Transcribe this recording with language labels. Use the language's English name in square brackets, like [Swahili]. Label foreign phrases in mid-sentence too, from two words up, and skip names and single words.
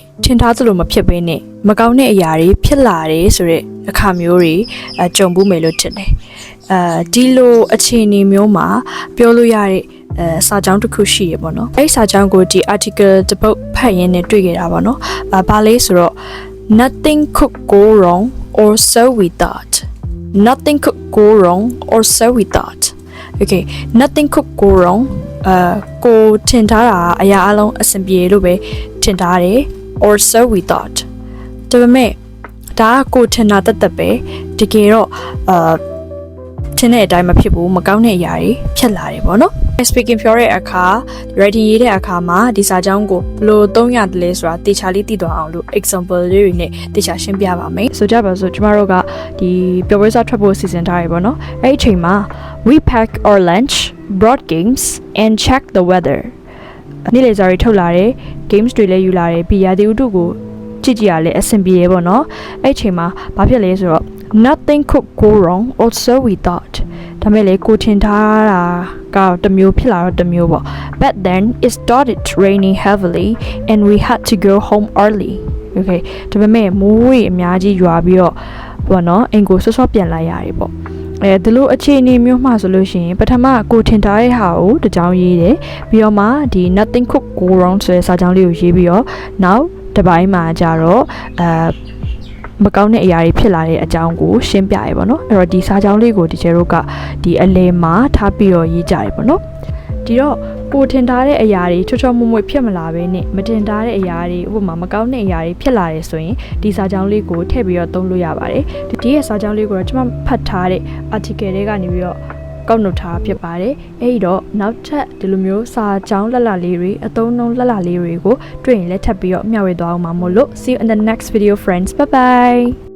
[Burmese] ထင်ထားသလိုမဖြစ်ဘဲနဲ့မကောင်းတဲ့အရာတွေဖြစ်လာတယ်ဆိုတဲ့အခါမျိုးတွေကြုံဘူးမယ်လို့ထင်တယ်ဒီလိုအခြေအနေမျိုးမှာပြောလို့ရတဲ့စာကြောင်းတစ်ခုရှိရပေါ့နော်အဲ့စာကြောင်းကိုဒီ article တစ်ပုဒ်ဖတ်ရင်းနဲ့တွေ့ခဲ့တာပေါ့နော်ဘာလဲဆိုတော့ [English] nothing could go wrong or so we thought nothing could go wrong or so we thought okay nothing could go wrong [Burmese] ကိုထင်ထားတာ အရာအလုံးအဆင်ပြေလို့ပဲထင်ထားတယ် [English] or so we thought [Burmese] ဒါပေမဲ့ဒါကကိုထင်တာတက်ပဲတကယ်တော့ထင်တဲ့အတိုင်းမဖြစ်ဘူးမကောင်းတဲ့အရာတွေဖြစ်လာတယ်ပေါ့နော် speaking ပြောတဲ့အခါ writing ရေးတဲ့အခါမှာဒီစာကြောင်းကိုဘယ်လိုသုံးရတယ်လဲဆိုတာတေချာလေးသိသွားအောင်လို့ example လေးတွေနဲ့တေချာရှင်းပြပါမယ်ဆိုကြပါစို့ကျမတို့ကဒီပျော်ပွဲစားထွက်ဖို့စီစဉ် ထားရပေါ့နော်အဲ့ဒီအချိန်မှာ [English] we pack our lunch brought games and check the weather [Burmese] နေ့လေစာတွေထုတ်လာတယ် games တွေလည်းယူလာတယ်ပြီးရာသီဥတုကိုကြည့်ကြရလဲအဆင်ပြေတယ်ပေါ့နော်အဲ့ဒီအချိန်မှာဘာဖြစ်လဲဆိုတော့ [English] nothing could go wrong also we thought [Burmese] ဒါမဲ့လေကိုထင်ထားတာကတမျိုးဖြစ်လာတော့တ မျိုးပေါ့ [English] but then it started raining heavily and we had to go home early okay [Burmese] ဒါပေမဲ့မိုးရေအများကြီးရွာပြီးတော့ပေါ့နော်အိမ်ကိုဆော့ဆော့ပြန်လိုက်ရတယ်ပေါ့ဒီလိုအခြေအနေမျိုးမှဆိုလို့ရှိရင်ပထမကိုထင်ထားတဲ့ ဟာကိုတစ်ကြောင်းရေးတယ်ပြီးတော့မှဒီ [English] nothing could go wrong [Burmese] ဆိုတဲ့စာကြောင်းလေးကိုရေးပြီးတော့နောက်တစ်ပိုင်းမှာကြတော့မကောင်းတဲ့အရာတွေဖြစ်လာတဲ့အကြောင်းကိုရှ င်းပြရပါတော့အဲ့တော့ဒီစာကြောင်းလေးကိုဒီကျတို့ကဒီအလဲမှာထားပြီးတော့ရေးကြရပါတော့ဒီတော့ကိုထင်ထားတဲ့အရာတွေချောချောမွေ့မွေ့ဖြစ်မလာဘဲနဲ့မတင်ထားတဲ့အရာတွေဥပမာမကောင်းတဲ့အရာတွေဖြစ်လာတယ်ဆိုရင်ဒီစာကြောင်းလေးကိုထည့်ပြီးတော့သုံးလို့ရပါတယ်ဒီရဲ့စာကြောင်းလေးကိုတော့ကျွန်မဖတ်ထားတဲ့ article တွေကနေပြီးတော့ကောက်နှုတ်ထားဖြစ်ပါတယ်အဲ့ဒီတော့နောက်ထပ်ဒီလိုမျိုးစာကြောင်းလက်လေးတွေအသုံးနှုန်းလက်လေးတွေကိုတွေ့ရင်လည်းထပ်ပြီးတော့မျှဝေသွားအောင်ပါမို့လို့ [English] see you in the next video friends bye bye